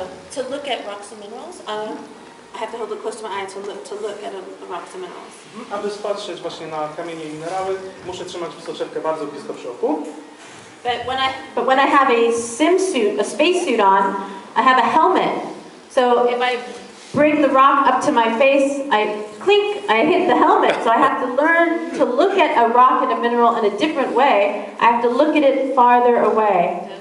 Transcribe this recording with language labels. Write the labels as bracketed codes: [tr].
[en] To look at rocks and minerals, I have to hold it close to my eye to look at the rocks and minerals. [pl] Aby spatrzeć właśnie na kamienie i minerały, muszę trzymać soczewkę bardzo blisko przy oku. [en] But when I have a spacesuit on, I have a helmet. So if I bring the rock up to my face, I hit the helmet. So I have to learn to look at a rock and a mineral in a different way. I have to look at it farther away.